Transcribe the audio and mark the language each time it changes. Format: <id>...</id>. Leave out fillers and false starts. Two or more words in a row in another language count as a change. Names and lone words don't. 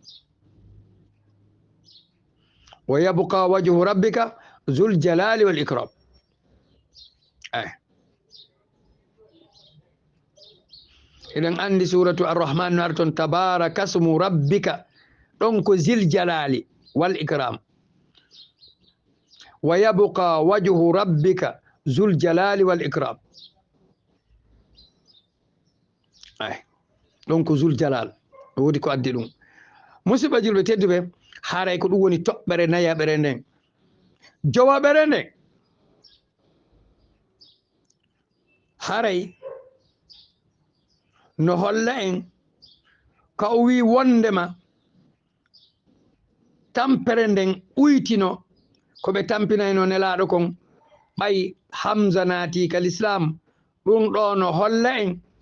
<ar>ويبقى وجه ربك ذو الجلال والإكرام</ar> <ff>eɗen andi</ff> <ar>سورة الرحمن</ar> <ff>no arton</ff> <ar>تبارك اسم ربك</ar> <ff>ɗon ko</ff> <ar>ذي الجلال والإكرام ويبقى وجه ربك ذو الجلال والإكرام</ar> <ff>ɗon ko</ff> <ar>ذو الجلال</ar> <ff>wodi ko addi ɗum musidɓe julɓe tedduɓe haray ko ɗum woni toɓɓere nayaɓere nden jowaɓere nden haray no holla en ka o wi wondema tampere nden uytino ko ɓe tampinayno nelaɗo kon ɓay Hamza naati ka l'islam ɗum ɗo no holla en</ff>